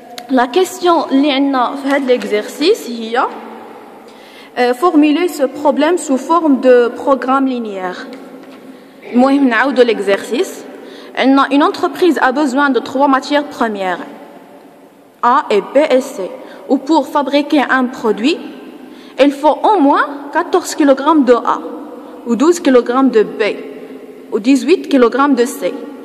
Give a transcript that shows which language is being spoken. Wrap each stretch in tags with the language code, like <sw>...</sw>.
<fr>La question</fr> <ar>اللي عندنا في هذا</ar> <fr>l'exercice هي formuler ce problème sous forme de programme linéaire.</fr> <ar>المهم نعاودوا l'exercice. عندنا</ar> <fr>une entreprise a besoin de 3 matières premières A et B et C. Ou pour fabriquer un produit, il faut au moins 14 kg de A ou 12 kg de B ou 18 kg de C.</fr>